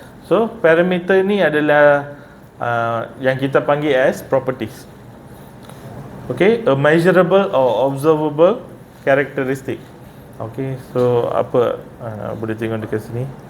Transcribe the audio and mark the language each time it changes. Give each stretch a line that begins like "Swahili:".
Malay: So parameter ni adalah yang kita panggil as properties.
English: Okay, a measurable or observable characteristic.
Malay: Okay, so apa boleh tengok dekat sini.